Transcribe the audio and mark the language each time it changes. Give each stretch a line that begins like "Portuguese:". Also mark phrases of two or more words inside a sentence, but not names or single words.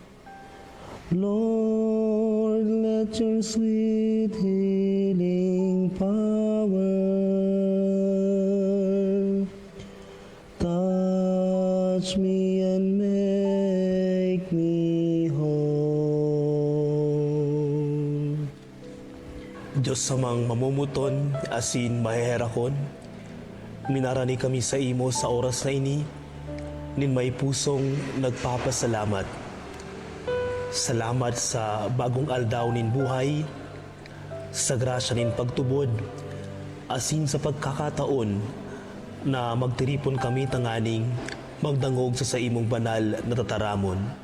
English: Lord, let your sweet healing power touch me and make me whole.
Bikol: Diyos samang mamumuton, asin maheherakon, minarani kami sa imo sa oras na ini, nin may pusong nagpapasalamat. Salamat sa bagong aldaw nin buhay, sa grasya nin pagtubod, asin sa pagkakataon na magtiripon kami tanganing magdangog sa imong banal na tataramon.